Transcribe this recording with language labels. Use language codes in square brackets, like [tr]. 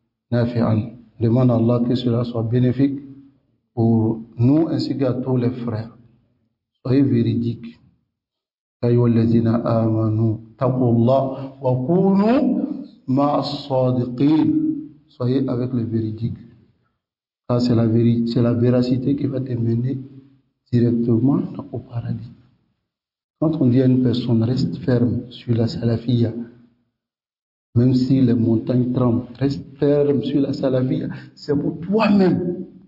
[fr] Demande à Allah que cela soit bénéfique pour nous ainsi qu'à tous les frères. Soyez véridiques. [ar] أيها الذين آمنوا اتقوا الله وكونوا مع الصادقين. [fr] Soyez avec les véridiques. Ça c'est la vérité, c'est la véracité qui va te mener directement au paradis. Quand on dit à une personne reste ferme sur la salafiyya, même si les montagnes tremblent, reste ferme sur la salafiyya, c'est pour toi-même.